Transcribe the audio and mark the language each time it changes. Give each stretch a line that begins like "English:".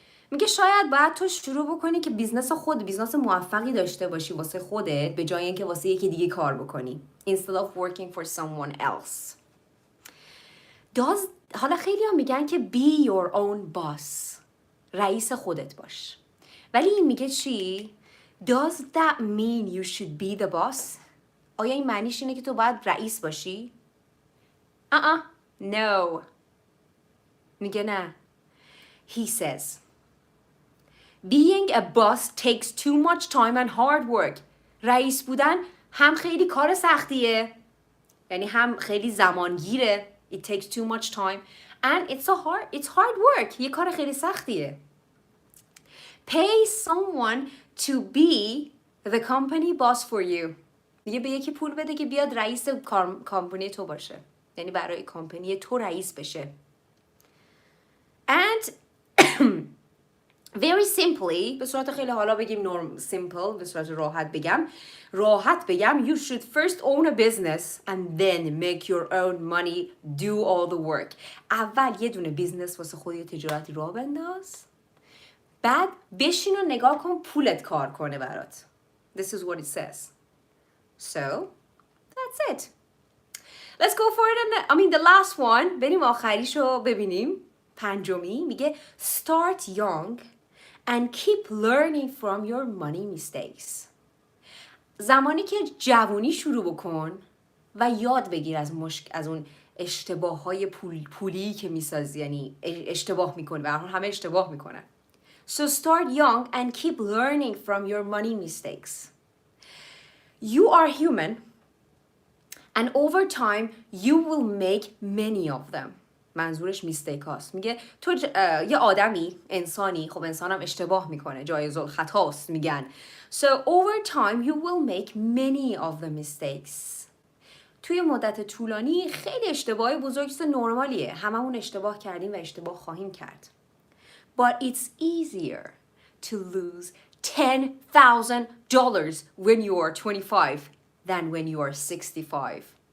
Persian: میگه شاید باید تو شروع بکنی که بیزنس موفقی داشته باشی واسه خودت به جای اینکه واسه یکی دیگه کار بکنی.
English: Instead of working for someone else.
Persian: حالا خیلی هم میگن که
English: be your own boss.
Persian: رئیس خودت باش. ولی این میگه چی؟
English: Does that mean you should be the boss?
Persian: آیا این معنیش اینه که تو باید رئیس باشی؟ No. میگه نه.
English: He says, being a boss takes too much time and hard work.
Persian: رئیس بودن هم خیلی کار سختیه، یعنی هم خیلی زمانگیره.
English: It takes too much time and it's hard work.
Persian: یه کار خیلی سختیه.
English: Pay someone to be the company boss for you.
Persian: میگه به یکی پول بده که بیاد رئیس کمپانی تو باشه، یعنی برای کمپانی تو رئیس بشه.
English: And very simply،
Persian: به صورت خیلی حالا بگیم
English: simple،
Persian: به صورت راحت بگم
English: you should first own a business and then make your own money do all the work.
Persian: اول یه دونه بیزنس واسه خودی تجارتی راه بنداز، بعد بشین و نگاه کن پولت کار کنه برات.
English: This is what it says. So that's it. Let's go for it. The last one.
Persian: بریم آخریشو ببینیم. پنجمی میگه
English: start young and keep learning from your money mistakes.
Persian: زمانی که جوونی شروع بکن و یاد بگیر از اون اشتباههای پولی که میسازی، یعنی اشتباه میکنی، به هر حال همه اشتباه میکنن.
English: So start young and keep learning from your money mistakes. You are human and over time you will make many of them.
Persian: منظورش میستیک هاست. میگه تو یه آدمی، انسانی، خب انسانم اشتباه میکنه، جایز الخطاست میگن.
English: So over time you will make many of the mistakes.
Persian: توی مدت طولانی خیلی اشتباه بزرگ نرمالیه. هممون اشتباه کردیم و اشتباه خواهیم کرد.
English: But it's easier to lose $10,000 when you are 25 than when you are 65.